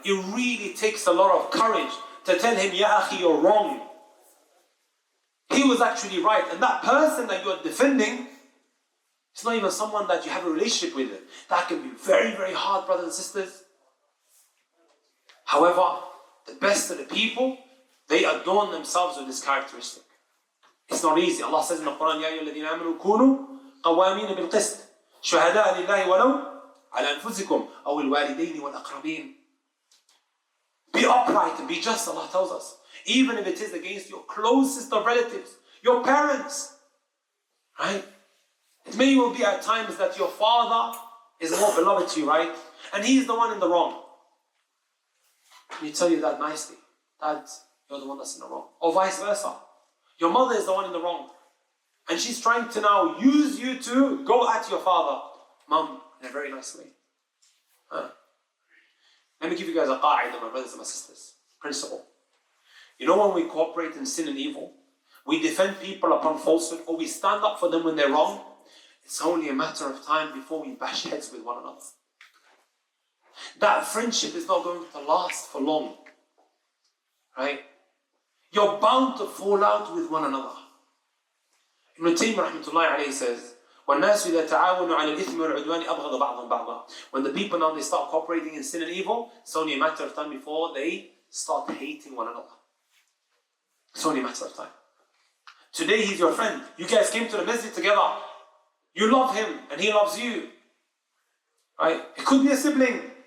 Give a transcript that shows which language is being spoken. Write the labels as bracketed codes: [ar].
[en] It really takes a lot of courage to tell him, Ya akhi, you're wrong. He was actually right. And that person that you're defending, it's not even someone that you have a relationship with. That can be very, very hard, brothers and sisters. However, the best of the people, they adorn themselves with this characteristic. It's not easy. Allah says in the Quran, [ar] يَا أَيُّهَا الَّذِينَ آمَنُوا كُونُوا قَوَّامِينَ بِالْقِسْطِ شُهَدَاءَ لِلَّهِ وَلَوْ عَلَى أَنفُسِكُمْ أَوْ الْوَالِدَيْنِ وَالْأَقْرَبِينَ. [en] Be upright and be just, Allah tells us. Even if it is against your closest of relatives, your parents. Right? It may well be at times that your father is more beloved to you, right? And he's the one in the wrong. Let me tell you that nicely. Dad, you're the one that's in the wrong. Or vice versa. Your mother is the one in the wrong. And she's trying to now use you to go at your father. Mum, in a very nice way. Let me give you guys a qa'idah, my brothers and my sisters. Principle. You know when we cooperate in sin and evil, we defend people upon falsehood, or we stand up for them when they're wrong, it's only a matter of time before we bash heads with one another. That friendship is not going to last for long. Right? You're bound to fall out with one another. [ar] Ibn Taymiyyah rahmatullahi alayhi says, وَالنَّاسُ إِذَا تَعَاوَنُوا عَلَى الْإِثْمِ وَالْعُدْوَانِ أَبْغَضَ بَعْضًا بَعْضًا. [en] When the people now they start cooperating in sin and evil, it's only a matter of time before they start hating one another. It's only a matter of time. Today he's your friend. You guys came to the masjid together. You love him and he loves you. Right? It could be a sibling.